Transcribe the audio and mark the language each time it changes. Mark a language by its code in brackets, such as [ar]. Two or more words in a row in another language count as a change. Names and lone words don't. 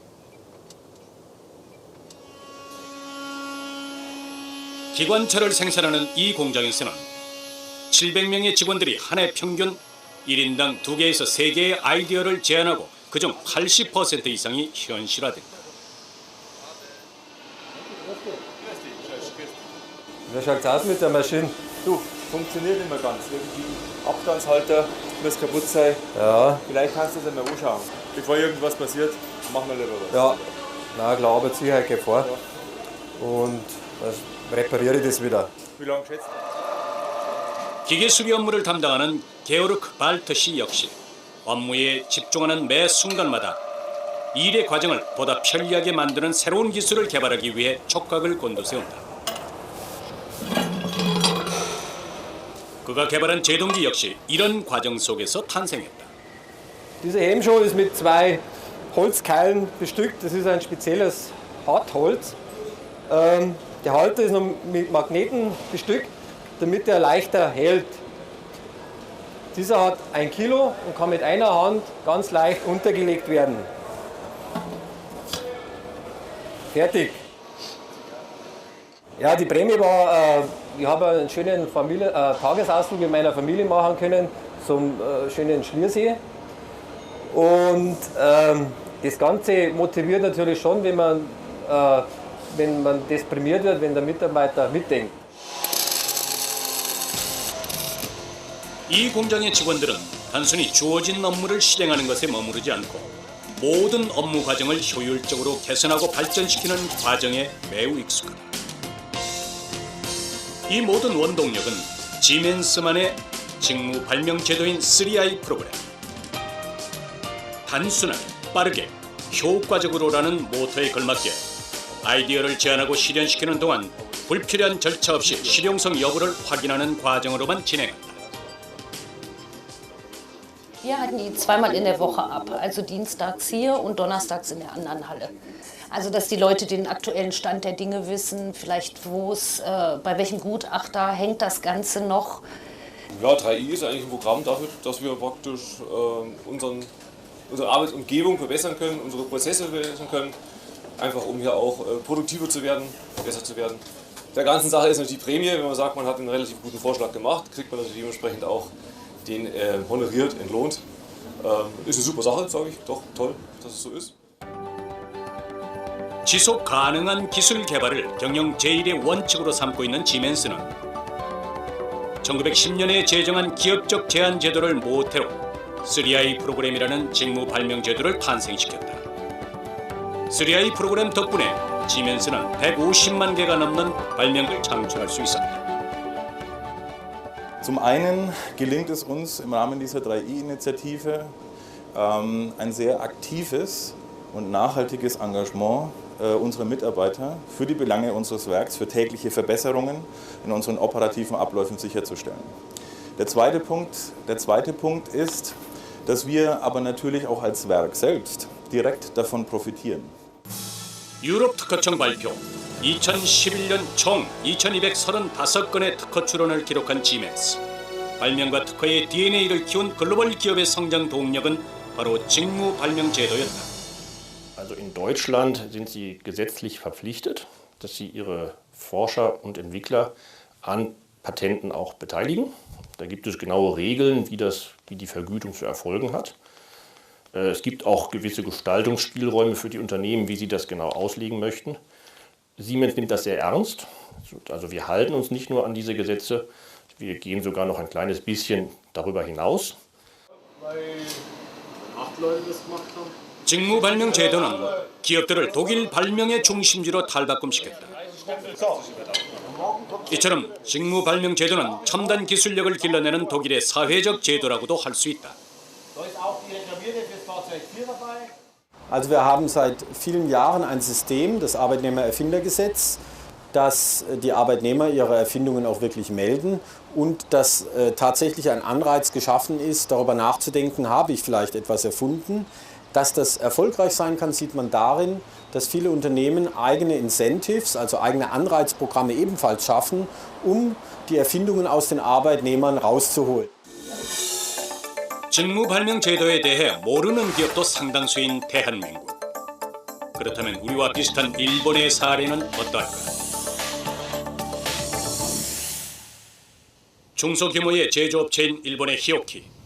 [ko] 기관차를 생산하는 이 공장에서는 700명의 직원들이 한 해 평균 1인당 2개에서 3개의 아이디어를 제안하고 그중 80% 이상이 현실화된다. [de] Wie schaut's aus mit der Maschine? Du, funktioniert nicht mehr ganz. Irgendwie Abstandshalter muss kaputt sein. Ja. Vielleicht kannst du es einmal anschauen. Bevor irgendwas passiert, machen wir lieber was. Ja, na klar, aber Sicherheit geht vor. Ja. Und dann repariere ich das wieder. Wie lange schätzt du? [ko] 기계 수리 업무를 담당하는 게오르크 발트 씨 역시 업무에 집중하는 매 순간마다 일의 과정을 보다 편리하게 만드는 새로운 기술을 개발하기 위해 촉각을 곤두세운다. 그가 개발한 제동기 역시 이런 과정 속에서 탄생했다. [de] Diese Hemmschuh ist mit 2 Holzkeilen bestückt. Das ist ein spezielles Hartholz. Der Halter ist noch mit Magneten bestückt, damit er leichter hält. Dieser hat 1 Kilo und kann mit einer Hand ganz leicht untergelegt werden. Fertig. Ja, die Prämie war, ich habe einen schönen Tagesausflug mit meiner Familie machen können zum schönen Schliersee. Und das Ganze motiviert natürlich schon, wenn man das prämiert wird, wenn der Mitarbeiter mitdenkt. [ko] 이 공장의 직원들은 단순히 주어진 업무를 실행하는 것에 머무르지 않고 모든 업무 과정을 효율적으로 개선하고 발전시키는 과정에 매우 익숙하다. 이 모든 원동력은 지멘스만의 직무 발명 제도인 3I 프로그램. 단순하게, 빠르게, 효과적으로라는 모토에 걸맞게 아이디어를 제안하고 실현시키는 동안 불필요한 절차 없이 실용성 여부를 확인하는 과정으로만 진행한다. [de] Wir halten die zweimal in der Woche ab, also dienstags hier und donnerstags in der anderen Halle. Also dass die Leute den aktuellen Stand der Dinge wissen, vielleicht bei welchem Gutachter hängt das Ganze noch. Ja, 3i ist eigentlich ein Programm dafür, dass wir praktisch unsere Arbeitsumgebung verbessern können, unsere Prozesse verbessern können, einfach um hier auch produktiver zu werden, besser zu werden. Der ganzen Sache ist natürlich die Prämie, wenn man sagt, man hat einen relativ guten Vorschlag gemacht, kriegt man natürlich dementsprechend auch den honoriert, entlohnt. Ist eine super Sache, sage ich. Doch, toll, dass es so ist. [ko] 지속 가능한 기술 개발을 경영 제1의 원칙으로 삼고 있는 지멘스는 1910년에 제정한 기업적 제한 제도를 모태로 3I 프로그램이라는 직무 발명 제도를 탄생시켰다. 3I 프로그램 덕분에 지멘스는 150만 개가 넘는 발명을 창출할 수 있었다. [de] Zum einen gelingt es uns im Rahmen dieser 3i-Initiative ein sehr aktives und nachhaltiges Engagement unserer Mitarbeiter für die Belange unseres Werks, für tägliche Verbesserungen in unseren operativen Abläufen sicherzustellen. Der zweite Punkt ist, dass wir aber natürlich auch als Werk selbst direkt davon profitieren. [ko] 유럽 특허청 발표 2011년 총 2235건의 특허 출원을 기록한 지멘스. 발명과 특허의 DNA를 키운 글로벌 기업의 성장 동력은 바로 직무 발명 제도였다. [de] Also in Deutschland sind sie gesetzlich verpflichtet, dass sie ihre Forscher und Entwickler an Patenten auch beteiligen. Da gibt es genaue Regeln, wie die Vergütung zu erfolgen hat. Es gibt auch gewisse Gestaltungsspielräume für die Unternehmen, wie sie das genau auslegen möchten. Siemens nimmt das sehr ernst. Also wir halten uns nicht nur an diese Gesetze, wir gehen sogar noch ein kleines bisschen darüber hinaus. [ko] 직무 발명 제도는 기업들을 독일 발명의 중심지로 탈바꿈시켰다. 이처럼 직무 발명 제도는 첨단 기술력을 길러내는 독일의 사회적 제도라고도 할 수 있다. [de] Also wir haben seit vielen Jahren ein System, das Arbeitnehmererfindergesetz, dass die Arbeitnehmer ihre Erfindungen auch wirklich melden und dass tatsächlich ein Anreiz geschaffen ist, darüber nachzudenken, habe ich vielleicht etwas erfunden. Dass das erfolgreich sein kann, sieht man darin, dass viele Unternehmen eigene Incentives, also eigene Anreizprogramme ebenfalls schaffen, um die Erfindungen aus den Arbeitnehmern rauszuholen. [ko] 직무 발명 제도에 대해 모르는 기업도 상당수인 대한민국. 그렇다면 우리와 비슷한 일본의 사례는 어떨까? 중소규모의 제조업체인 일본의 히오키.